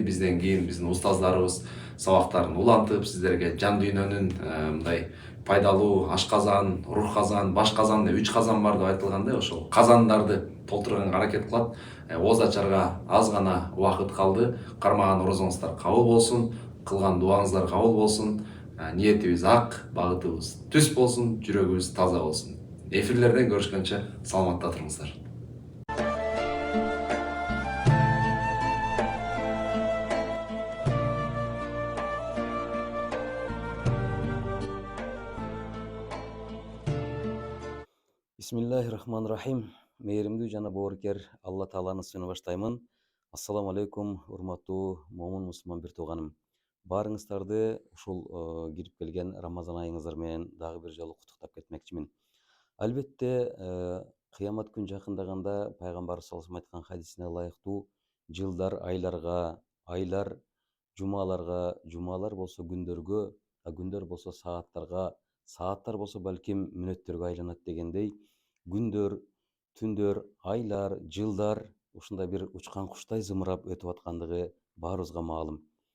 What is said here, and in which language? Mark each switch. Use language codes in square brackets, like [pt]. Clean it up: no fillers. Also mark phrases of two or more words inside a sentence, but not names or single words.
[ky] Бизден кийин биздин устаздарыбыз сабактарын улантып, сиздерге жан дүйнөнүн мындай пайдалуу ашказан, рух казан, баш казан деп 3 казан бар деп айтылгандай, ошол казандарды толтурганга аракет кылат. Ооз ачарга аз гана убакыт калды. Кармаган орозоңуздар кабыл болсун, кылган дуаңыздар кабыл болсун. Ниетибиз ак, багытыбыз түз болсун, жүрөгүбүз таза болсун. Эфирлерден көрүшкөнчө саламатта туруңуздар. [ar] بسم الله الرحمن الرحيم. [ky] Мээримдүү жана боорукер Алла Тааланын исмине баштаймын. [ar] السلام عليكم, [ky] урматтуу момун мусулман бир тууганым. Баарыңыздарды ушул кирип келген Рамазан айыңыздар менен дагы бир жолу куттуктап кетмекчимин. Албетте, кыямат күн жакындаганда пайгамбарыбыз [ar] صلى الله عليه [ky] айткан хадисине ылайыктуу жылдар айларга, айлар жумаларга, жумалар болсо күндөргө, күндөр болсо сааттарга, сааттар болсо балким мүнөттөргө айланат дегендей, күндөр, түндөр, айлар, жылдар ушундай бир учкан куштай зымырап өтүп аткандыгы баарыбызга маалым.